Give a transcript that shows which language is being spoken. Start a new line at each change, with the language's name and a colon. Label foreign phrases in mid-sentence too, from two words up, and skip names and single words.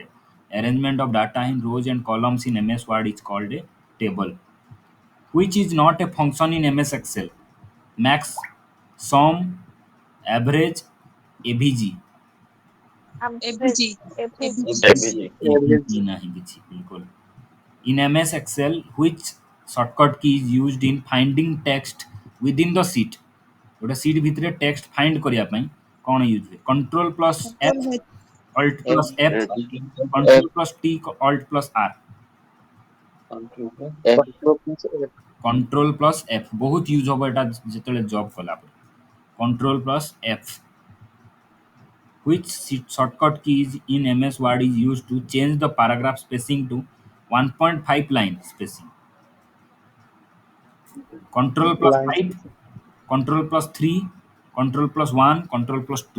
English: Arrangement of data in rows and columns in MS Word is called a table. Which is not a function in MS Excel? Max, sum, average, AVG. Average. ABG. Average. ABG. ABG.
Odia: AVG ନାହିଁ କିଛି बिल्कुल.
English: In MS Excel, which shortcut key is used in finding text within the sheet?
Odia: ଗୋଟେ sheet ଭିତରେ
English: text find
Odia: କରିବା ପାଇଁ କ'ଣ use ହୁଏ?
English: Control plus F, Control H. Alt F. plus F, H. Control plus T, Alt plus R. Control plus F. Control plus F. Control plus F
Odia: ବହୁତ ୟୁଜ୍ ହେବ ଏଟା ଯେତେବେଳେ ଜବ୍ କଲା ପରେ.
English: Control plus F. Which shortcut keys in MS Word is used to change the paragraph spacing to 1.5 line spacing? Control plus Lines. 5, Control plus 3, Control plus 1, Control plus 2.